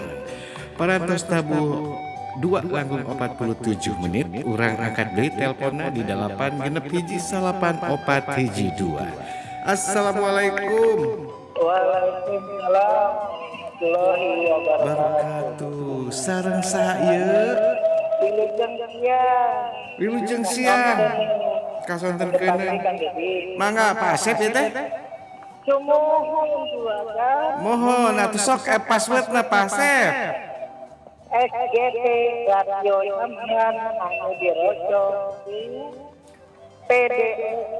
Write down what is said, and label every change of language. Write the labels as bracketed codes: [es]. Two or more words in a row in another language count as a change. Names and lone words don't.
[su] Parantos tabu 2:47 urang angkat deui telponna di 8 genep 1 9 4 1 2. Assalamualaikum. [ar] وعليكم السلام ورحمة الله وبركاته. [su] Sareng saha ieu? Wilujeng siang. Kasonterkeun. Mangga Pak Asep ieu teh? Mohon atuh sok passwordna Pak Asep. SGP Radio Samhan anu dirojong PDU